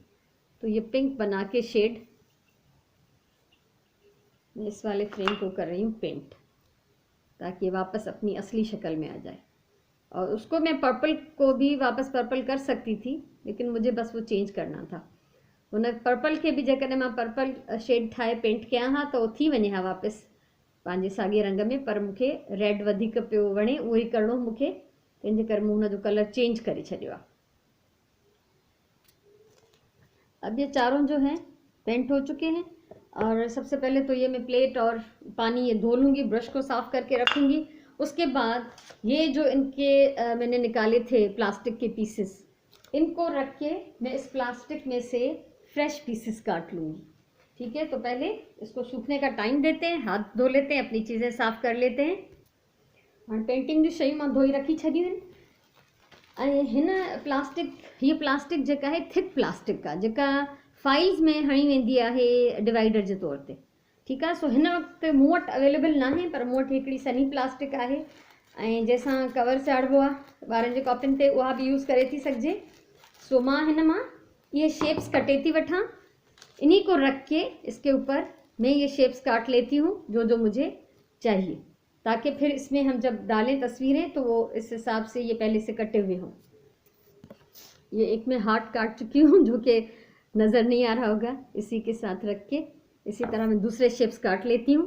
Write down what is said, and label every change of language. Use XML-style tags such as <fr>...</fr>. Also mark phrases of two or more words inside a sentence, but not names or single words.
<hi>तो ये पिंक बना के शेड मैं इस वाले फ्रेम को कर रही हूँ पेंट, ताकि वापस अपनी असली शक्ल में आ जाए। और उसको मैं पर्पल को भी वापस पर्पल कर सकती थी, लेकिन मुझे बस वो चेंज करना था।</hi> <sd>उन पर्पल के भी जेकॾहिं मां</sd> <en>पर्पल शेड</en> <sd>ठाहे पेंट कयां हा तो थी वञे हा वापस पंहिंजे साॻे रंग में, पर मूंखे रेड वधीक पियो वणे, उहो ई करिणो मूंखे, तंहिंजे करे मूं हुनजो कलर चेंज करे छॾियो आहे।</sd> <hi>अब ये चारों जो हैं पेंट हो चुके हैं। और सबसे पहले तो ये मैं प्लेट और पानी ये धो लूँगी, ब्रश को साफ़ करके रखूँगी उसके बाद ये जो इनके मैंने निकाले थे प्लास्टिक के पीसेस, इनको रख के मैं इस प्लास्टिक में से</hi> <en>फ्रेश पीसेस</en> <hi>काट लूँगी। ठीक है, तो पहले इसको सूखने का टाइम देते हैं, हाथ धो लेते हैं, अपनी चीज़ें साफ़ कर लेते हैं।</hi> <sd>और पेंटिंग जी शयूं मां धोई रखी छॾियूं आहिनि। ऐं हिन प्लास्टिक, हीअ प्लास्टिक जेका आहे</sd> <en>थिक प्लास्टिक</en> <sd>आहे, जेका फाइल्स में हणी वेंदी आहे डिवाइडर जे तौर ते। ठीकु आहे, सो हिन वक़्तु मूं वटि अवेलेबल न आहे, पर मूं वटि हिकिड़ी सनी प्लास्टिक आहे ऐं जंहिंसां कवर चाढ़िबो आहे ॿारनि जे कॉपियुनि ते, उहा बि यूज़ करे थी सघिजे। सो मां हिन मां ये शेप्स कटे थी वठां,</sd> <hi>इन्हीं को रख के इसके ऊपर मैं ये शेप्स काट लेती हूँ जो जो मुझे चाहिए, ताकि फिर इसमें हम जब डालें तस्वीरें तो वो इस हिसाब से ये पहले से कटे हुए हों। ये एक मैं हार्ट काट चुकी हूँ जो कि नज़र नहीं आ रहा होगा, इसी के साथ रख के इसी तरह मैं दूसरे शेप्स काट लेती हूँ।</hi>